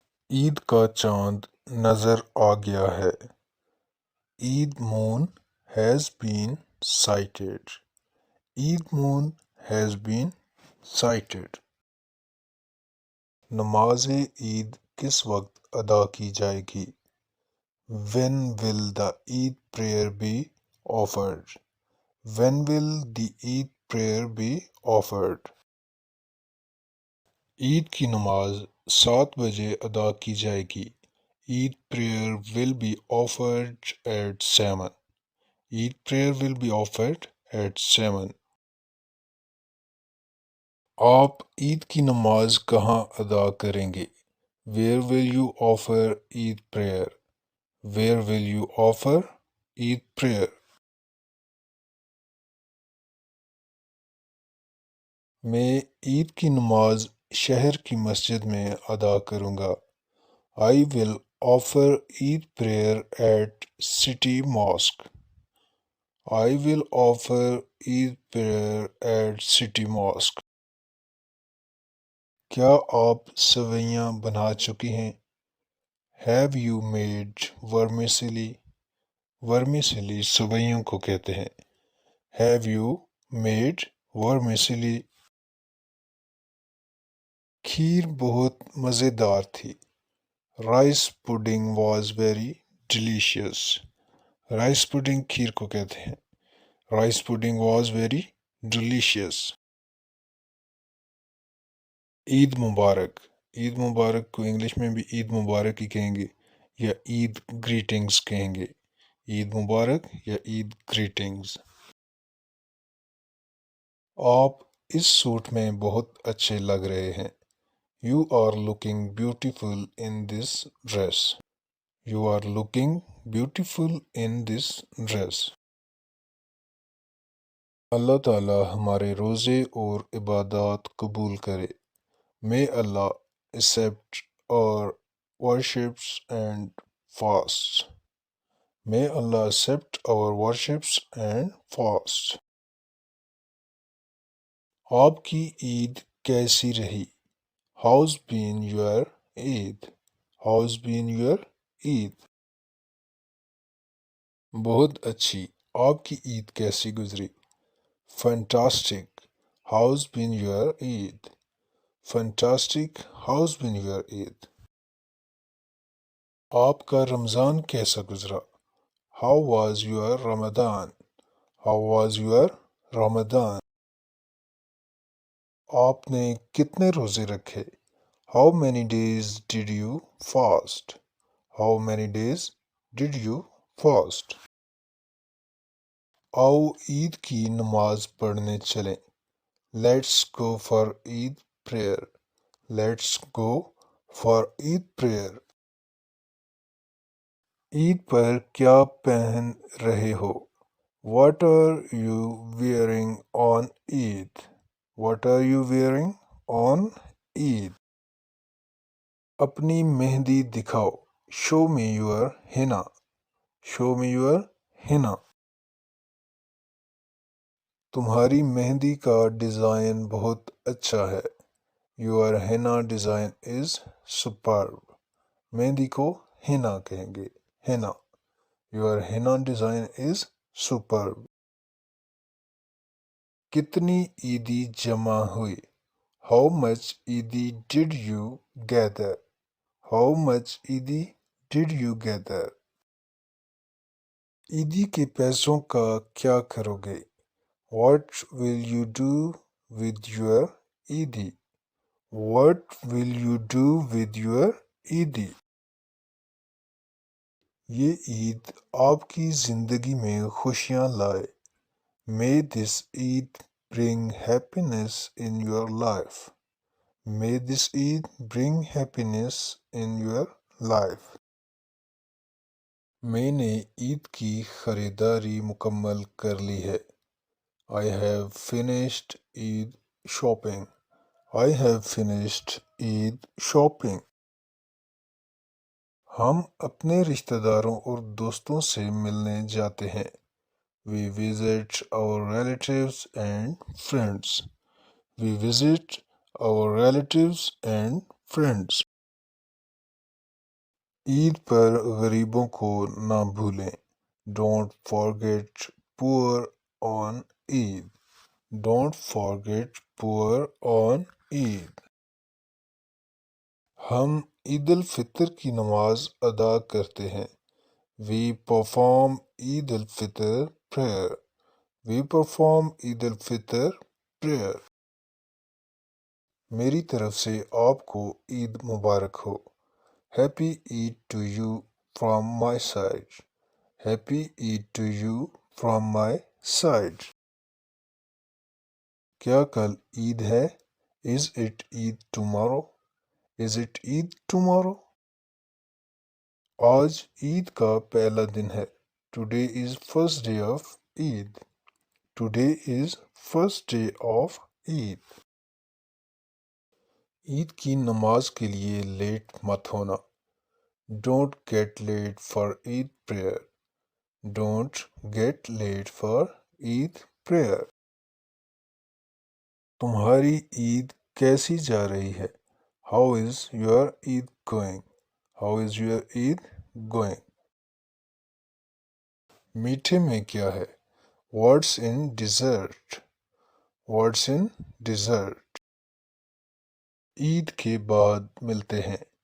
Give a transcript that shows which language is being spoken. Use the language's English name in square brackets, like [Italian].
[Urdu] عید کا چاند نظر آ گیا ہے۔ [English] Eid moon has been sighted. Eid moon has been sighted. [Urdu] نماز عید کس وقت ادا کی جائے گی؟ [English] When will the Eid prayer be offered? When will the Eid prayer be offered? [Urdu] عید کی نماز 7 بجے ادا کی جائے گی۔ [English] Eid prayer will be offered at 7. Eid prayer will be offered at 7. [Urdu] آپ عید کی نماز کہاں ادا کریں گے؟ [English] Where will you offer Eid prayer? Where will you offer Eid prayer? [Urdu] میں عید کی نماز شہر کی مسجد میں ادا کروں گا۔ [English] I will offer Eid prayer at city mosque. I will offer Eid prayer at city mosque. [Urdu] کیا آپ سویاں بنا چکی ہیں؟ [English] Have you made vermicelli? Vermicelli [Urdu] سویوں کو کہتے ہیں۔ [English] Have you made vermicelli? [Urdu] کھیر بہت مزیدار تھی۔ [English] Rice pudding was very delicious. Rice pudding [Urdu] کھیر کو کہتے ہیں۔ [English] Rice pudding was very delicious. [Urdu] عید مبارک۔ عید مبارک کو انگلش میں بھی عید مبارک ہی کہیں گے یا عید گریٹنگز کہیں گے۔ عید مبارک یا عید گریٹنگز۔ آپ اس سوٹ میں بہت اچھے لگ رہے ہیں۔ [English] You are looking beautiful in this dress. You are looking beautiful in this dress. [Urdu] اللہ تعالی ہمارے روزے اور عبادات قبول کرے۔ [English] May Allah accept our worships and fasts. May Allah accept our worships and fasts. [Urdu] آپ کی عید کیسی رہی؟ [English] How's been your Eid? How's been your Eid? [Urdu] بہت اچھی۔ آپ کی عید کیسی گزری؟ [English] Fantastic. How's been your Eid? Fantastic. How's been your Eid? [Urdu] آپ کا رمضان کیسا گزرا؟ [English] How was your Ramadan? How was your Ramadan? [Urdu] آپ نے کتنے روزے رکھے؟ [English] How many days did you fast? How many days did you fast? [Urdu] آؤ عید کی نماز پڑھنے چلیں۔ [English] Let's go for Eid prayer. Let's go for Eid prayer. [Urdu] عید پر کیا پہن رہے ہو؟ [English] What are you wearing on Eid? What are you wearing on Eid? [Urdu] اپنی مہندی دکھاؤ۔ [English] Show me your henna. Show me your henna. [Urdu] تمہاری مہندی کا ڈیزائن بہت اچھا ہے۔ [English] Your henna design is superb. [Urdu] مہندی کو henna کہیں گے۔ henna. [English] Your henna design is superb. [Urdu] کتنی عیدی جمع ہوئی؟ [English] How much Eidi did you gather? How much Eidi did you gather? [Urdu] عیدی کے پیسوں کا کیا کرو گے؟ [English] What will you do with your Eidi? What will you do with your Eidi? [Urdu] یہ عید آپ کی زندگی میں خوشیاں لائے۔ [English] May this Eid bring happiness in your life. May this Eid bring happiness in your life. [Urdu] میں نے عید کی خریداری مکمل کر لی ہے۔ [English] I have finished Eid shopping. I have finished Eid shopping. [Urdu] ہم اپنے رشتہ داروں اور دوستوں سے ملنے جاتے ہیں. [English] We visit our relatives and friends. We visit our relatives and friends. [Urdu] عید پر غریبوں کو نہ بھولیں. [English] Don't forget poor on Eid. Don't forget poor on Eid. [Urdu] ہم عید الفطر کی نماز ادا کرتے ہیں. [English] We perform Eid al-Fitr prayer. We perform Eid al-Fitr prayer. [Urdu] میری طرف سے آپ کو عید مبارک ہو. [English] Happy Eid to you from my side. Happy Eid to you from my side. [Urdu] کیا کل عید ہے؟ [English] Is it Eid tomorrow? Is it Eid tomorrow? [Urdu] آج عید کا پہلا دن ہے. [English] Today is first day of Eid. Today is first day of Eid. [Urdu] عید کی نماز کے لیے لیٹ مت ہونا. [English] Don't get late for Eid prayer. Don't get late for Eid prayer. [Urdu] تمہاری عید کیسی جا رہی ہے؟ [English] How is your Eid going? How is your Eid going? [Urdu] میٹھے میں کیا ہے؟ [English] What's in dessert? What's in dessert? [Urdu] عید کے بعد ملتے ہیں.